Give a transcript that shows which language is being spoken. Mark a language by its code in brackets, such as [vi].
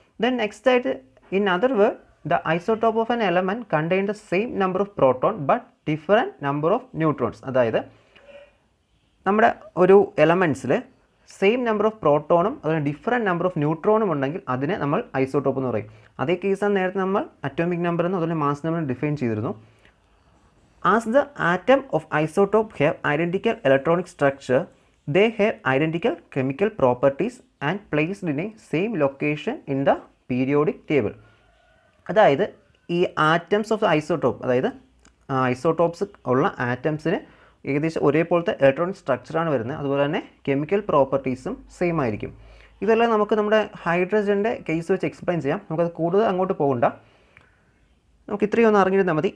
[en] Then next ആയിട്ട് in other word the isotope of an element contain the same number of proton but different number of neutrons. [ml] അതായത് നമ്മുടെ ഒരു എലമെൻറ്റ്സിൽ same number of പ്രോട്ടോണും അതുപോലെ different number of ന്യൂട്രോണും ഉണ്ടെങ്കിൽ അതിനെ നമ്മൾ isotope എന്ന് പറയും. അതേ കേസാണ് നേരത്തെ നമ്മൾ അറ്റോമിക് നമ്പർ എന്നും അതുപോലെ മാസ് നമ്പർ ഡിഫൈൻ ചെയ്തിരുന്നു. [en] As the atom of isotope have identical electronic structure, they have identical chemical properties and placed in a same location in the periodic table. [ml] അതായത് ഈ ആറ്റംസ് ഓഫ് ഐസോടോപ്പ്, അതായത് isotopes ഉള്ള ആറ്റംസിന് ഏകദേശം ഒരേപോലത്തെ electronic സ്ട്രക്ചറാണ് വരുന്നത്. അതുപോലെ തന്നെ കെമിക്കൽ പ്രോപ്പർട്ടീസും സെയിം ആയിരിക്കും. ഇതെല്ലാം നമുക്ക് നമ്മുടെ ഹൈഡ്രജൻ്റെ കേസ് വെച്ച് എക്സ്പ്ലെയിൻ ചെയ്യാം. നമുക്കത് കൂടുതൽ അങ്ങോട്ട് പോകണ്ട. നമുക്ക് ഇത്രയും ഒന്ന് അറിഞ്ഞിരുന്നാൽ മതി.